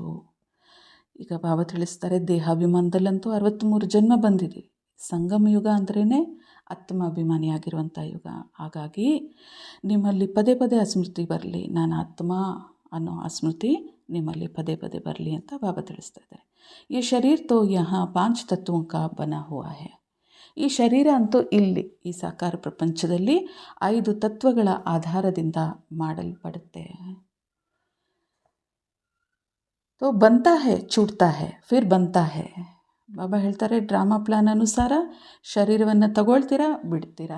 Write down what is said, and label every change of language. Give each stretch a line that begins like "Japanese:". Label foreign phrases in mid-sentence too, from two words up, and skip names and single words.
Kannada: ಈಗ ಬಾಬಾ ತಿಳಿಸ್ತಾರೆ, ದೇಹಾಭಿಮಾನದಲ್ಲಂತೂ 63 ಜನ್ಮ ಬಂದಿದೆ. ಸಂಗಮ ಯುಗ ಅಂದ್ರೇ ಆತ್ಮಾಭಿಮಾನಿಯಾಗಿರುವಂಥ ಯುಗ. ಹಾಗಾಗಿ ನಿಮ್ಮಲ್ಲಿ ಪದೇ ಪದೇ ಸ್ಮೃತಿ ಬರಲಿ, ನಾನು ಆತ್ಮ ಅನ್ನೋ ಸ್ಮೃತಿ ನಿಮ್ಮಲ್ಲಿ ಪದೇ ಪದೇ ಬರಲಿ ಅಂತ ಬಾಬಾ ತಿಳಿಸ್ತಾ ಇದ್ದಾರೆ.
Hindi: ये शरीर तो यहाँ 5 तत्वों का बना हुआ है.
Kannada: ಈ ಶರೀರ ಅಂತೂ ಇಲ್ಲಿ ಈ ಸಾಕಾರ ಪ್ರಪಂಚದಲ್ಲಿ 5 ತತ್ವಗಳ ಆಧಾರದಿಂದ ಮಾಡಲ್ಪಡುತ್ತೆ.
Hindi: तो बनता है छोड़ता है फिर बनता है.
Kannada: ಬಾಬಾ ಹೇಳ್ತಾರೆ,
English: drama plan
Kannada: ಅನುಸಾರ ಶರೀರವನ್ನು ತಗೊಳ್ತೀರಾ, ಬಿಡ್ತೀರಾ.